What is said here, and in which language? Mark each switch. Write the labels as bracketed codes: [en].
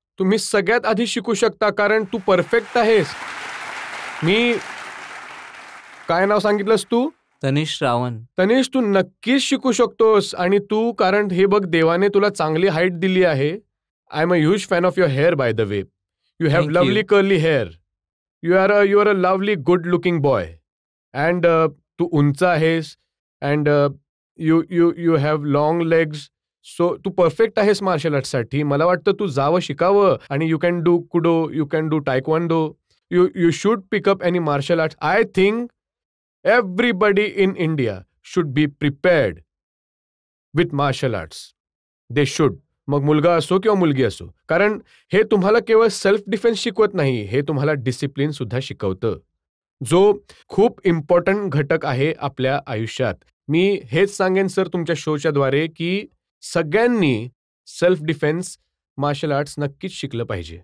[mr] तुम्ही सगळ्यात आधी शिकू शकता, कारण तू परफेक्ट आहेस. काय नाव सांगितलंस तू? तनिष रावण. तनिष, तू नक्कीच शिकू शकतोस. आणि तू, कारण हे बघ, देवाने तुला चांगली हाईट दिली आहे. [en] I am a huge fan of your hair by the way. You have Thank lovely you. Curly hair. You are a lovely good looking boy. And [mr] तू उंच आहेस. [en] And you have long legs. [mr] So Tu perfect आहेस marshal आर्ट्ससाठी. मला वाटतं तू जावं, शिकावं. [en] आणि you can do kudo, you can do taekwondo. You should pick up any martial arts. I think everybody in India should be prepared with martial arts. They should. [mr] मग मुलगा असो किंवा मुलगी असो. कारण हे तुम्हाला केवळ सेल्फ डिफेन्स शिकवत नाही, हे तुम्हाला डिसिप्लिन सुद्धा शिकवतं, जो खूप इम्पॉर्टंट घटक आहे आपल्या आयुष्यात. मी हेच सांगेन सर तुमच्या शोच्या द्वारे की सगळ्यांनी सेल्फ डिफेन्स मार्शल आर्ट्स नक्कीच शिकलं पाहिजे.